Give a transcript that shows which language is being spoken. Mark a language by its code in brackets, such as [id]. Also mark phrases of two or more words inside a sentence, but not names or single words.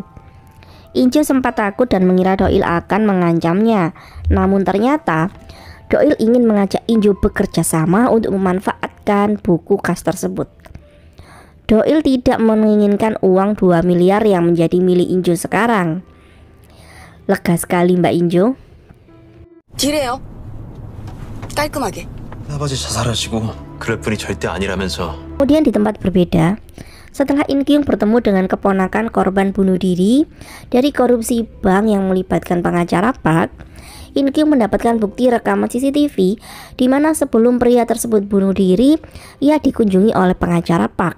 [id] In-jo sempat takut dan mengira Do-il akan mengancamnya. Namun ternyata Do-il ingin mengajak In-jo bekerja sama untuk memanfaatkan buku kas tersebut. Do-il tidak menginginkan uang 2 miliar yang menjadi milik In-jo sekarang. Lega sekali Mbak In-jo. [ko] 딜해요. 깔끔하게. 아버지 자살하시고 그럴 뿐이 절대 아니라면서. [id] Kemudian di tempat berbeda, setelah In Kyung bertemu dengan keponakan korban bunuh diri dari korupsi bank yang melibatkan pengacara Park, In Kyung mendapatkan bukti rekaman CCTV di mana sebelum pria tersebut bunuh diri, ia dikunjungi oleh pengacara Park.